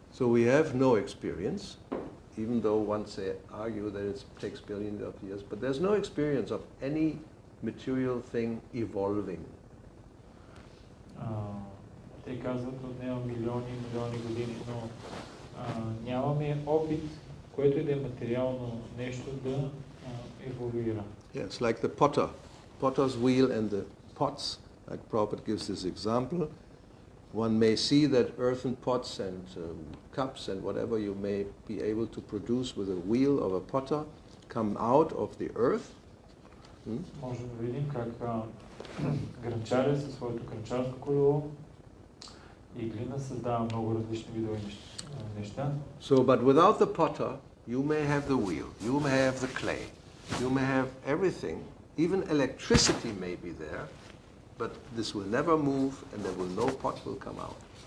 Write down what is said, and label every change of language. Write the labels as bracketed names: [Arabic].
[English] So we have no experience, even though one say argue that it takes billions of years, but there's no experience of any material thing evolving. [Bulgarian] Те казват, отнема милиони години, но нямаме опит, което и да е материално нещо да еволюира. [English] Yes, like the potter's wheel and the pots, like Prabhupada gives this example. One may see that earthen pots and cups and whatever you may be able to produce with a wheel of a potter come out of the earth. [Bulgarian] Можем да видим как грънчарят със своето грънчарско колело и глина създава много различни видове неща. [English] So, but without the potter, you may have the wheel, you may have the clay, you may have everything. Even electricity may be there, but this will never move and there will no pot will come out.